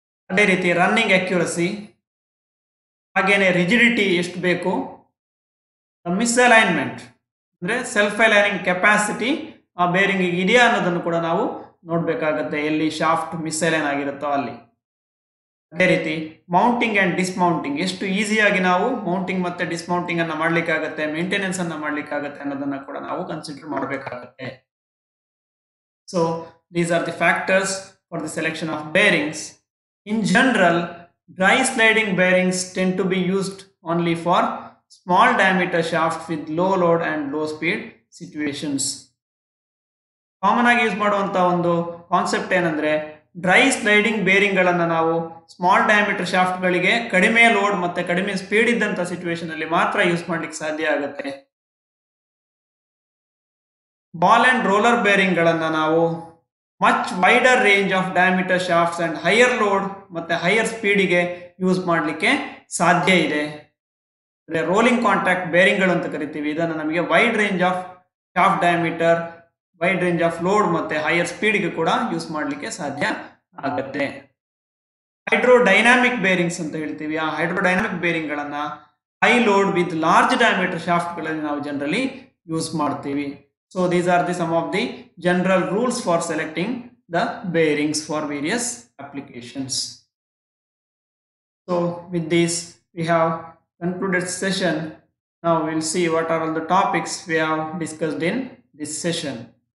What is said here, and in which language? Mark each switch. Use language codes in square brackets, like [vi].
[kn] ಅದೇ ರೀತಿ running accuracy, ಹಾಗೇನೆ ರಿಜಿಡಿಟಿ ಎಷ್ಟು ಬೇಕು, ಮಿಸ್ಅಲೈನ್ಮೆಂಟ್ ಅಂದ್ರೆ ಸೆಲ್ಫ್ ಅಲೈನಿಂಗ್ ಕೆಪಾಸಿಟಿ ಆ ಬೇರಿಂಗ್ ಇದೆಯಾ ಅನ್ನೋದನ್ನು ಕೂಡ ನಾವು ನೋಡ್ಬೇಕಾಗತ್ತೆ, ಎಲ್ಲಿ ಶಾಫ್ಟ್ ಮಿಸ್ಅಲೈನ್ ಆಗಿರುತ್ತೋ ಅಲ್ಲಿ. ಅದೇ ರೀತಿ ಮೌಂಟಿಂಗ್ ಅಂಡ್ ಡಿಸ್ಮೌಂಟಿಂಗ್, ಎಷ್ಟು ಈಸಿಯಾಗಿ ನಾವು ಮೌಂಟಿಂಗ್ ಮತ್ತೆ ಡಿಸ್ಮೌಂಟಿಂಗ್ ಅನ್ನ ಮಾಡ್ಲಿಕ್ಕಾಗತ್ತೆ, ಮೇಂಟೆನೆನ್ಸ್ ಅನ್ನ ಮಾಡ್ಲಿಕ್ಕಾಗತ್ತೆ ಅನ್ನೋದನ್ನ ಕೂಡ ನಾವು ಕನ್ಸಿಡರ್ ಮಾಡಬೇಕಾಗತ್ತೆ. [en] So these are the factors for the selection of bearings. In general, dry sliding bearings tend to be used only for small diameter shafts with low load and low speed situations. [kn] Common ಆಗಿ use ಮಾಡುವಂತ ಒಂದು concept ಏನಂದ್ರೆ, dry sliding bearing ಗಳನ್ನ ನಾವು small diameter shaft ಗಳಿಗೆ ಕಡಿಮೆ load ಮತ್ತೆ ಕಡಿಮೆ ಸ್ಪೀಡ್ ಇದ್ದಂತ ಸಿಚುವೇಶನ್ ಅಲ್ಲಿ ಮಾತ್ರ ಯೂಸ್ ಮಾಡ್ಲಿಕ್ಕೆ ಸಾಧ್ಯ ಆಗುತ್ತೆ. ಬಾಲ್ ಅಂಡ್ ರೋಲರ್ ಬೇರಿಂಗ್ ಗಳನ್ನ ನಾವು [en] much wider range of diameter shafts and higher load [kn] ಮತ್ತೆ ಹೈಯರ್ ಸ್ಪೀಡಿಗೆ ಯೂಸ್ ಮಾಡಲಿಕ್ಕೆ ಸಾಧ್ಯ ಇದೆ. ರೋಲಿಂಗ್ ಕಾಂಟ್ಯಾಕ್ಟ್ ಬೇರಿಂಗ್ ಗಳು ಅಂತ ಕರಿತೀವಿ. ಇದನ್ನು ನಮಗೆ wide range of shaft diameter, wide range off load ಮತ್ತೆ ಹೈಯರ್ ಸ್ಪೀಡ್ಗೆ ಕೂಡ ಯೂಸ್ ಮಾಡಲಿಕ್ಕೆ ಸಾಧ್ಯ ಆಗುತ್ತೆ. ಹೈಡ್ರೋಡೈನಾಮಿಕ್ ಬೇರಿಂಗ್ಸ್ ಅಂತ ಹೇಳ್ತೀವಿ. ಆ ಹೈಡ್ರೋಡೈನಾಮಿಕ್ ಬೇರಿಂಗ್ ಗಳನ್ನ [en] high load with large diameter shaft [kn] ಗಳಲ್ಲಿ ನಾವು ಜನರಲಿ ಯೂಸ್ ಮಾಡ್ತೀವಿ. [en] So these are the some of the general rules for selecting the bearings for various applications. So with this we have concluded session. Now we will see what are all the topics we have discussed in this session.